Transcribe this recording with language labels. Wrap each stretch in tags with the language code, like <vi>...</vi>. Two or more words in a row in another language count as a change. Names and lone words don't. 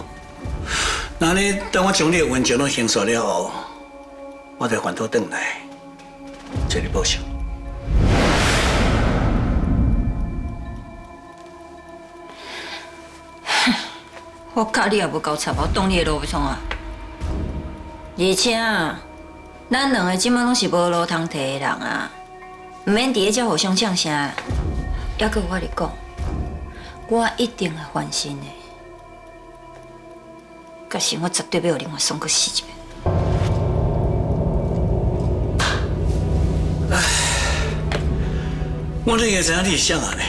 <nan>那呢，等我將你的冤情攏清算了後，我再返土轉來，找你報仇。我卡你也無夠插，我擋你的路要創啊！而且咱兩個即馬攏是無路通摕的人啊，唔免佇個遮互相嗆聲。還閣我咧講，我一定會翻身的。可是我絕對要互另外送去死一遍。我都應該知影你是啥人呢？</nan>